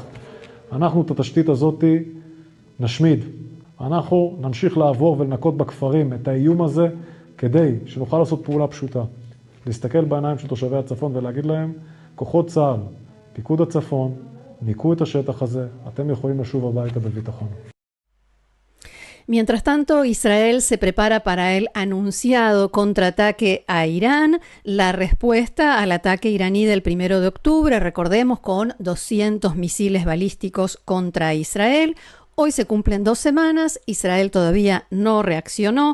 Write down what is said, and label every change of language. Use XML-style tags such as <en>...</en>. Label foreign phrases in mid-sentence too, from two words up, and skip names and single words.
<he>אנחנו את התשתית הזאת נשמיד. אנחנו נמשיך לעבור ולנקות בכפרים את האיום הזה, כדי שנוכל לעשות פעולה פשוטה. להסתכל בעיניים של תושבי הצפון ולהגיד להם, כוחות צה"ל, פיקוד הצפון, ניקו את השטח הזה, אתם יכולים לשוב הביתה בביטחון.</he> <es>Mientras tanto, Israel se prepara para el anunciado contraataque a Irán, la respuesta al ataque iraní del 1 de octubre, recordemos, con 200 misiles balísticos contra Israel. Hoy se cumplen 2 semanas, Israel todavía no reaccionó.</es>